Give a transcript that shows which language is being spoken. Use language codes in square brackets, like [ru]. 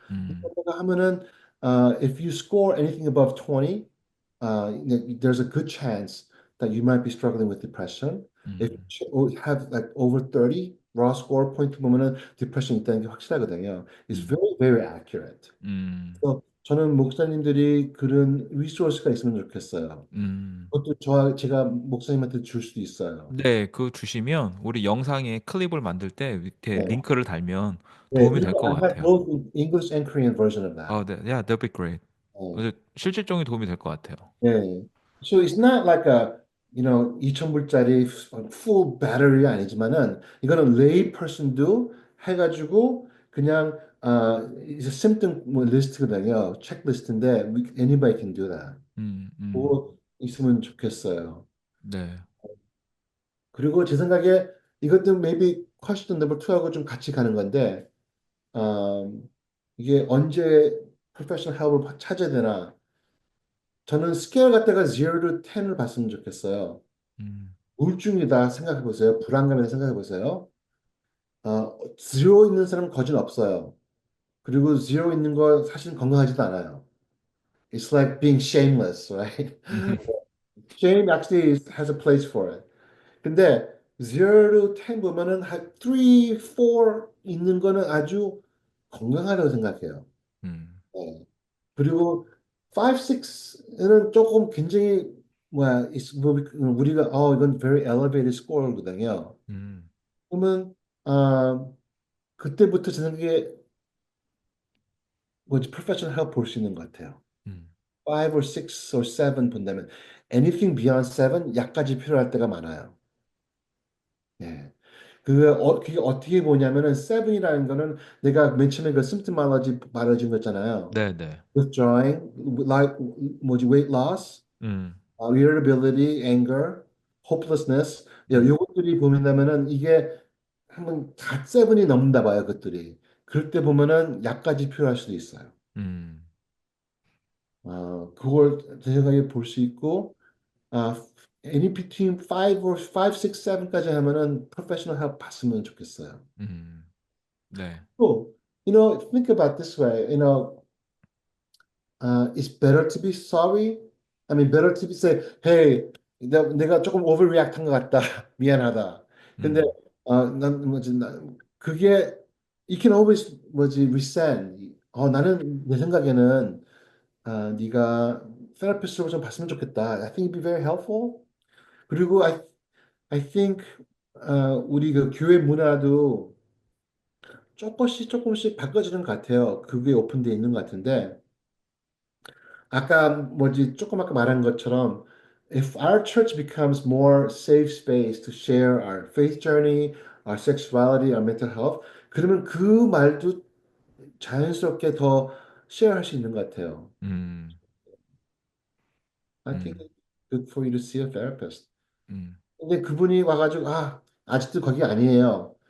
[en] 음, 이거 하면은 if you score anything above 20, there's a good chance that you might be struggling with depression. If 음, you have like over 30 raw score 포인트 보면은 depression 있다는 게 확실하거든요. It's 음, very very accurate. 음, [ko] 그래서 저는 목사님들이 그런 리소스가 있으면 좋겠어요. 음. 그것도 제가 목사님한테 줄 수도 있어요. 네, 그거 주시면 우리 영상에 클립을 만들 때 밑에 네. 링크를 달면 네, 도움이 될 그리고 것 [en] I have [ko] 같아요. [en] both English and Korean version of that. 네, yeah, that'd be great. [ko] 네. 아주 실질적인 도움이 될 것 같아요. 네. [en] So it's not like a, 2,000불짜리 full battery 아니지만은 이거는 lay person 도 해가지고 그냥 it's a symptom 뭐 리스트거든요. 체크리스트인데 anybody can do that. [ko] 그거 있으면 좋겠어요. 네, 그리고 제 생각에 이것도 maybe question number 2 하고 좀 같이 가는 건데 이게 언제 professional help을 찾아야 되나? 저는 스케일 갖다가 0 to 10을 봤으면 좋겠어요. 음, 우울증이다 생각해 보세요. 불안감이다 생각해 보세요. 0 있는 사람은 거진 없어요. 그리고 0 있는 거 사실 건강하지도 않아요. [en] It's like being shameless, right? Shame actually has a place for it. [ko] 근데 0 to 10 보면은 한 3, 4 있는 거는 아주 건강하다고 생각해요. 음, 네. 그리고 5, 6는 조금 굉장히 뭐야, 우리가 이건 very elevated score 거든요. 음, 그러면 아, 그때부터 제 생각에 뭐지 professional help 볼 수 있는 것 같아요. 음, 5 or 6 or 7 본다면 anything beyond 7 약까지 필요할 때가 많아요. 예. 그게 어떻게 보냐면은 7이라는 거는 내가 맨 처음에 그 symptomology 말해준 거 있잖아요. 네, 네. [en] withdrawing, like 뭐지 weight loss, 음, irritability, anger, hopelessness. 음, [ko] 요것들이 보면은 이게 한번 다 세븐이 넘는다 봐요, 그것들이. 그럴 때 보면은 약까지 필요할 수도 있어요. 음, 그걸 제 생각에 볼 수 있고, 아, any between 5 or 5, 6, 7 까지 하면은 professional help 받으면 좋겠어요. 음, 네. [en] 또, think about this way. It's better to be sorry. I mean, better to be say, hey, 내가 조금 overreact 한 것 같다. [ko] 미안하다. 근데 음, 난 뭐지, 그게 you can always 뭐지 resent. 나는 내 생각에는 네가 테라피스트로 좀 봤으면 좋겠다. [en] I think it'd be very helpful. [ko] 그리고 I think 우리 그 교회 문화도 조금씩 바꿔지는 것 같아요. 그게 오픈되어 있는 것 같은데. [en] 아까 뭐지 조금 아까 말한 것처럼 if our church becomes more safe space to share our faith journey, our sexuality, our mental health, 그러면 그 말도 자연스럽게 더 쉐어할 수 있는 것 같아요. 음, I think 음, it's good for you to see a therapist. 음, [ko] 근데 그분이 와가지고 아직도 거기 아니에요.